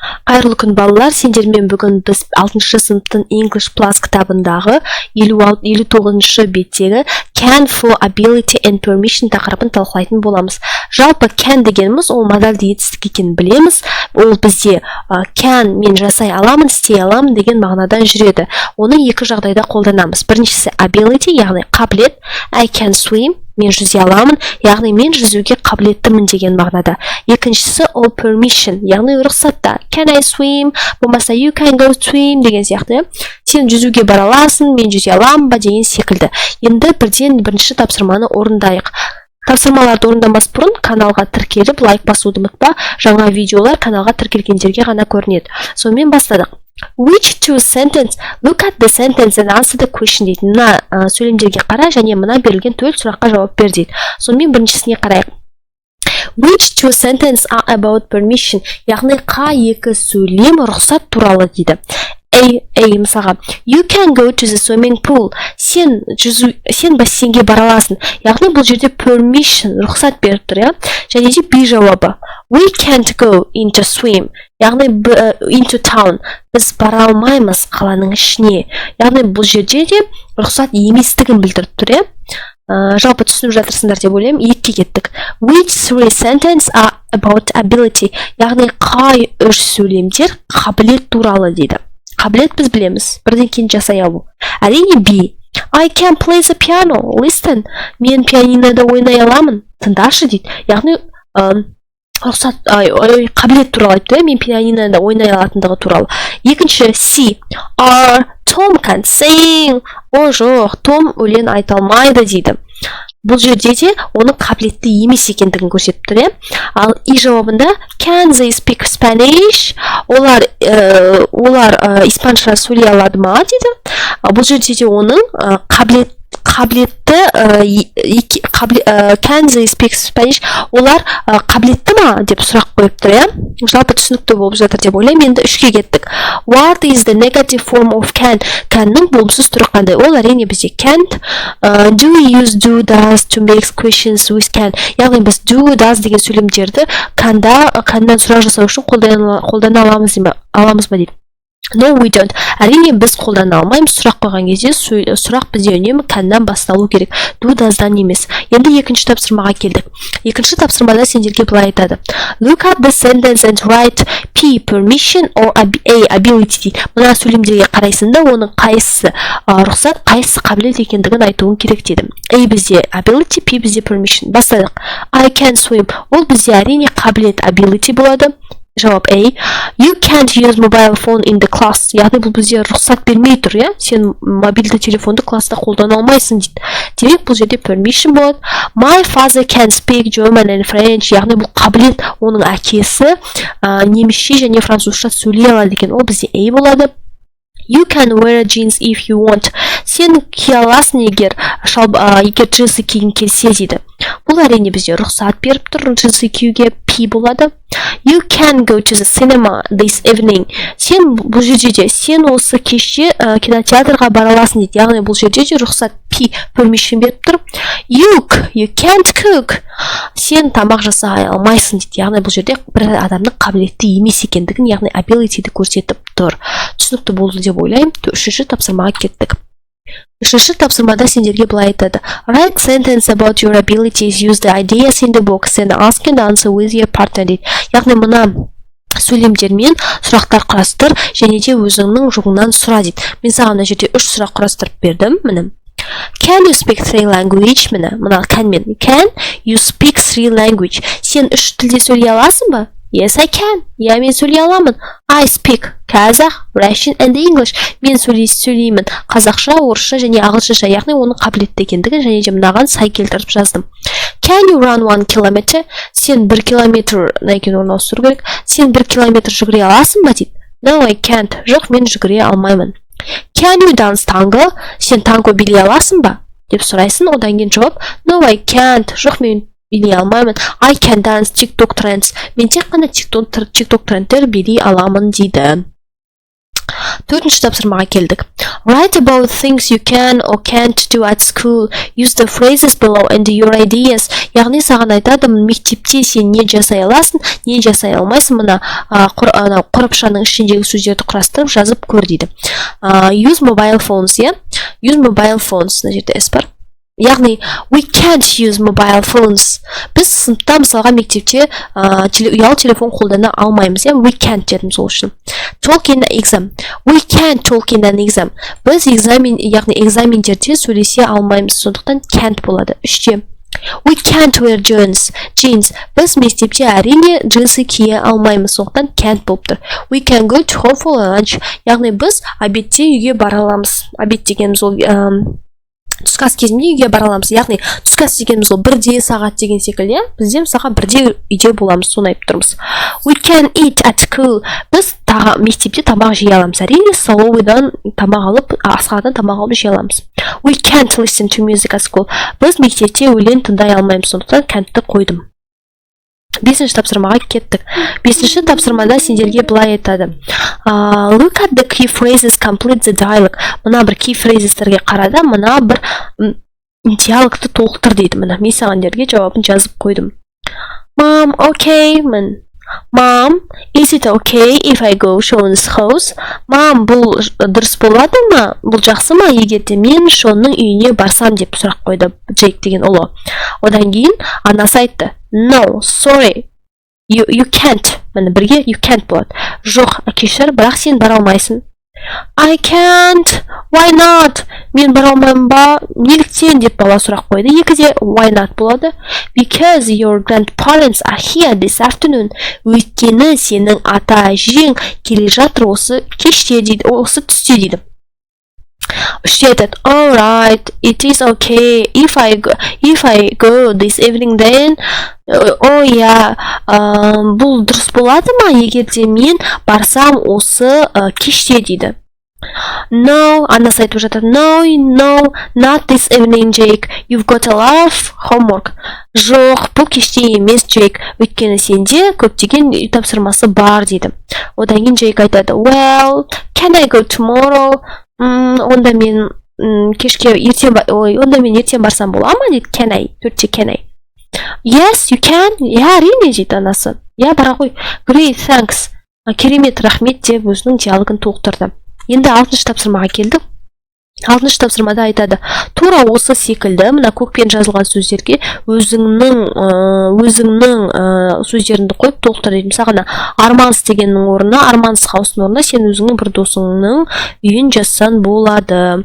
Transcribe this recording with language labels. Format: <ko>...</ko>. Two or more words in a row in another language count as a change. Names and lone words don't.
<kk>Қайырлы күн балалар, сендермен бүгін біз 6-шы сыныптың English Plus кітабындағы 59-шы беттегі Can for Ability and Permission тақырыбын талқылайтын боламыз. Жалпы can дегеніміз ол модальді етістік екенін білеміз. Ол бізде can мен жасай аламын, істей аламын деген мағынадан жүреді. Оны екі жағдайда қолданамыз. Біріншісі ability, яғни қабілет.</kk> <en>I can swim,</en> <kk>мен жүзе аламын, яғни мен жүзуге қабілеттімін деген мағынада. Екіншісі</kk> <en>all permission,</en> <kk>яғни рұқсатта.</kk> <en>Can I swim? Болмаса you can go swim</en> <kk>деген сияқты. Сен жүзуге бара аласың, мен жүзе аламын ба деген секілді. Енді бірінші тапсырманы орындайық. Тапсырмаларды орындамас бұрын каналға тіркеліп, лайк басуды ұмытпа. Жаңа видеолар каналға тіркелгендерге ғана көрінеді. Сонымен бастадық.</kk> <en>Which two sentence? Look at the sentence and answer the question дейді.</en> <kk>Мына сөйлемдерге қара және мына берілген 4 сұраққа жауап бер дейді. Сонымен біріншісіне қарайық.</kk> <en>Which two sentences are about permission?</en> <kk>Яғни қай екі сөйлем рұқсат туралы дейді. A мысалға,</kk> <en>you can go to the swimming pool.</en> <kk>Сен бассейнге бара аласың. Яғни бұл жерде permission рұқсат беріп тұр, иә? Және де B жауабы.</kk> <en>We can't go into swim. Яғни into town.</en> <kk>Біз бара алмаймыз қаланың ішіне. Яғни бұл жерде де рұқсат еместігін білдіріп тұр, иә? Жалпы түсініп жатырсыңдар деп ойлаймын. Екіге кеттік.</kk> <en>Which three sentences are about ability?</en> <kk>Яғни қай үш сөйлемдер қабілет туралы дейді. Қабілет біз білеміз. Бірден кейін жасай алу. Әрине B.</kk> <en>I can play the piano. Listen.</en> <kk>Мен пианинода ойнай аламын. Тыңдашы дейді. Яғни рұқсат қабілет туралы айтты. Мен пианинода ойнай алатындығы туралы.</kk> <en>Екінші C. Tom can sing.</en> <kk>О жоқ, Том өлең айта алмайды дейді. Бұл жерде де оның қабілетті емес екендігін көрсетіп тұр, иә? Ал И жауабында</kk> <en>can they speak Spanish?</en> <kk>Олар испанша сөйлей алады ма дейді. Бұл жерде де оның қабілетті</kk> <en>can they speak Spanish?</en> <kk>Олар қабілетті ма деп сұрақ қойып тұр, иә? Жалпы түсінікті болып жатыр деп ойлаймын. Енді 3-ге кеттік.</kk> <en>What is the negative form of can?</en> <kk>Can'ның болымсыз түрі қандай? Ол әрине бізде can't.</kk> <en>Do we use do, does to make questions with can?</en> <kk>Яғни біз</kk> <en>do, does</en> <kk>деген сөйлемдерді can'дан сұрақ жасау үшін қолдана аламыз ба дейді.</kk> <en>No, we don't.</en> <kk>Әрине біз қолдана алмаймыз. Сұрақ қойған кезде сұрақ бізде үнемі can'нан басталу керек.</kk> <en>Do, does'дан</en> <kk>емес. Енді екінші тапсырмаға келдік. Екінші тапсырмада сендерге былай айтады.</kk> <en>Look at the sentence and write P permission or A ability дейді.</en> <kk>Мына сөйлемдерге қарайсың да, оның қайсысы рұқсат, қайсысы қабілет екендігін айтуың керек дедім. A бізде ability, P бізде permission. Бастадық.</kk> <en>I can swim.</en> <kk>Ол бізде әрине қабілет ability болады. Жауап A.</kk> <en>You can't use mobile phone in the class.</en> <kk>Яғни бұл бізде рұқсат бермей тұр, иә? Сен мобильді телефонды класста қолдана алмайсың дейді. Демек бұл жерде permission болады.</kk> <en>My father can speak German and French.</en> <kk>Яғни бұл қабілет, оның әкесі немісше және французша сөйлей алады екен. Ол бізде A болады.</kk> <en>You can wear jeans if you want.</en> <kk>Сен кие аласың егер джинсы кигің келсе дейді. Бұл әрине бізде рұқсат беріп тұр джинсы киюге. P болады.</kk> <en>You can go to the cinema this evening.</en> <kk>Сен бұл жерде де, сен осы кеште кинотеатрға бара аласың дейді. Яғни бұл жерде де рұқсат P permission беріп тұр.</kk> <en>You can't cook.</en> <kk>Сен тамақ жасай алмайсың дейді. Яғни бұл жерде бір адамның қабілетті емес екендігін, яғни ability-ді көрсетіп тұр. Түсінікті болды деп ойлаймын. 3-ші тапсырмаға кеттік. 3-ші тапсырмада сендерге былай айтады.</kk> <en>Write sentence about your abilities, use the ideas in the box and ask and answer with your partner дейді.</en> <kk>Яғни мына сөйлемдермен сұрақтар құрастыр және де өзіңнің жұғынан сұра дейді. Мен саған мына жерде 3 сұрақ құрастырып бердім. Міне.</kk> <en>Can you speak 3 language?</en> <kk>Мына can мен.</kk> <en>Can you speak 3 language?</en> <kk>Сен 3 тілде сөйлей аласың ба?</kk> <en>Yes, I can.</en> <kk>Я мен сөйлей аламын.</kk> <en>I speak Kazakh, Russian and English.</en> <kk>Мен сөйлеймін қазақша, орысша және ағылшынша. Яғни оның қабілетті екендігін және де мынаған сай келтіріп жаздым.</kk> <en>Can you run 1 kilometer?</en> <kk>Сен 1 километр екенін орналастыру керек. Сен 1 километр жүгіре аласың ба дейді.</kk> <en>No, I can't.</en> <kk>Жоқ, мен жүгіре алмаймын.</kk> <en>Can you dance tango?</en> <kk>Сен танго билей аласың ба деп сұрайсың. Одан кейін жауап.</kk> <en>No, I can't.</en> <kk>Жоқ, мен билей алмаймын.</kk> <en>I can dance TikTok trends.</en> <kk>Мен тек қана TikTok трендтер билей аламын дейді. Төртінші тапсырмаға келдік.</kk> <en>Write about things you can or can't do at school. Use the phrases below and your ideas.</en> <kk>Яғни саған айтады, мектепте сен не жасай аласың, не жасай алмайсың, мына қорапшаның ішіндегі сөздерді құрастырып жазып көр дейді.</kk> <en>Use mobile phones, yeah? Use mobile phones,</en> <kk>мына жерде S бар. Яғни,</kk> <en>we can't use mobile phones.</en> <kk>Біз сыныпта мысалға мектепте ұялы телефон қолдана алмаймыз,</kk> <en>yeah? We can't</en> <kk>дедім сол үшін.</kk> <en>Talk in an exam. We can't talk in an exam.</en> <kk>Біз яғни экзамендерде сөйлесе алмаймыз, сондықтан can't болады. Үште.</kk> <en>We can't wear jeans.</en> <kk>Біз мектепте әрине джинсы кие алмаймыз, сондықтан can't болып тұр.</kk> <en>We can go to home for lunch.</en> <kk>Яғни біз обедте үйге бара аламыз. Обед дегеніміз ол түскі ас кезінде үйге бара аламыз. Яғни түскі ас дегеніміз ол 1 сағат деген секілді, бізде мысалға 1 үйде боламыз, соны айтып тұрмыз.</kk> <en>We can eat at school.</en> <kk>Біз мектепте тамақ жей аламыз. Әрине столовыйдан тамақ алып, асханадан тамақ алып жей аламыз.</kk> <en>We can't listen to music at school.</en> <kk>Біз мектепте өлең тыңдай алмаймыз, сондықтан can't-ті қойдым. 5-ші тапсырмаға кеттік. 5-ші тапсырмада сендерге былай айтады.</kk> <en>Look at the key phrases, complete the dialogue.</en> <kk>Мына бір</kk> <en>key phrasesтерге</en> <kk>қарада, мына бір диалогты толықтыр дейді. Мына мен сағандерге жауабын жазып қойдым.</kk> <en>Mom, okay, Mom, is it okay if I go Sean's house? Mom,</en> <kk>бұл дұрыс болады ма? Бұл жақсы ма? Егерде мен Шонның үйіне барсам деп сұрақ қойды Джейк деген ұлы. Одан кейін анасы айтты.</kk> <en>No, sorry, you can't.</en> <kk>Міне бірге</kk> <en>you can't</en> <kk>болады. Жоқ, кешір, бірақ сен бара алмайсың.</kk> <en>I can't. Why not?</en> <kk>Мен бара алмаймын ба? Неліктен деп бала сұрақ қойды. Екіде</kk> <en>why not</en> <kk>болады.</kk> <en>Because your grandparents are here this afternoon.</en> <kk>Өйткені сенің ата-әжең келе жатыр осы кеште дейді, осы түсте дейді. Үште айтады.</kk> <en>All right, it is okay if I go this evening then.</en> <kk>Бұл дұрыс болады ма, егерде мен барсам осы кеште дейді. No, анасы айтып жатады.</kk> <en>No, not this evening, Jake. You've got a lot of homework.</en> <kk>Жоқ, бұл кеште емес, Jake. Өйткені сенде көптеген үй тапсырмасы бар дейді. Одан кейін Jake айтады.</kk> <en>Well, can I go tomorrow?</en> <kk>Онда мен ертең барсам бола ма дейді.</kk> <en>Can I? Төртте can I? Yes, you can.</en> <kk>Әрине дейді анасы. Бара ғой.</kk> <en>Great, thanks.</en> <kk>Керемет, рахмет деп өзінің диалогын толықтырды. Енді 6-шы тапсырмаға келдік. 6-шы тапсырмада айтады. Тура осы секілді, мына көкпен жазылған сөздерге өзіңнің сөздеріңді қойып толықтыр дейді. Мысалға, Арманс дегеннің орнына, Арманс хаустың орнына сен өзіңнің бір досыңның үйін жазсан болады.</kk>